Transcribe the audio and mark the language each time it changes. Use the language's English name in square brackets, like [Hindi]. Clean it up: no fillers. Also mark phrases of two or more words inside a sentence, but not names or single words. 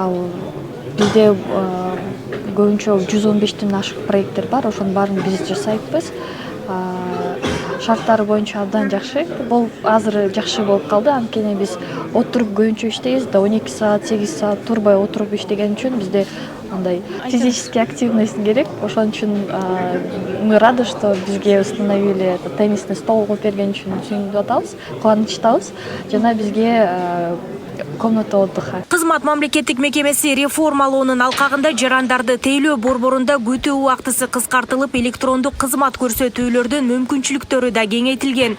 [Kyrgyz] Ал Бизде көбүнчө 115тен ашык проекттер бар, ошонун баарын биз жасайбыз. Шарттары боюнча абдан жакшы. Бул азыр жакшы болуп калды. Анткени биз отуруп көбүнчө иштейбиз да 12 саат, 8 саат турбай отуруп иштеген үчүн бизде андай [Russian] физический активность [Kyrgyz] керек. Ошон үчүн [Russian] мы рады, что [Kyrgyz] бизге [Russian] установили теннисный стол [Kyrgyz] коюп берген үчүн сүйүнүп атабыз, кубанычтабыз. Жана бизге [Russian] комната отдыха. [Kyrgyz] Кызмат мамлекеттик мекемеси реформалоонун алкагында жарандарды тейлөө борборунда күтүү убактысы кыскартылып, электрондук кызмат көрсөтүүлөрдүн мүмкүнчүлүктөрү да кеңейтилген.